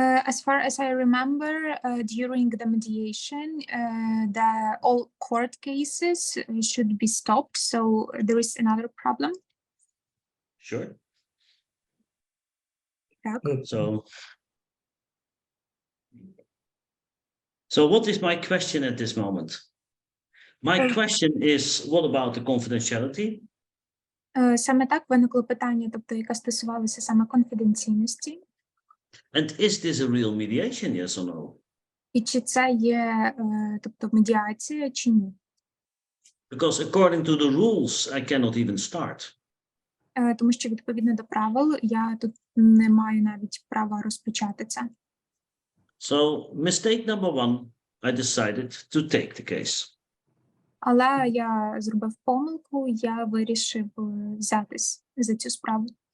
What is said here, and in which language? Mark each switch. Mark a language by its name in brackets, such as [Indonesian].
[English] As far as I remember, during the mediation, all court cases should be stopped, so there is another problem. Sure. [Ukrainian] Так. [English] So what is my question at this moment? My question is, what about the confidentiality? [Ukrainian] Саме так виникло питання, тобто, яке стосувалося саме конфіденційності. [English] And is this a real mediation, yes or no? [Ukrainian] І чи це є, тобто, медіація, чи ні? [English] Because according to the rules, I cannot even start. [Ukrainian] Тому що, відповідно до правил, я тут не маю навіть права розпочати це. [English] So, mistake number one, I decided to take the case. [Ukrainian] Але я зробив помилку, я вирішив взятись за цю справу.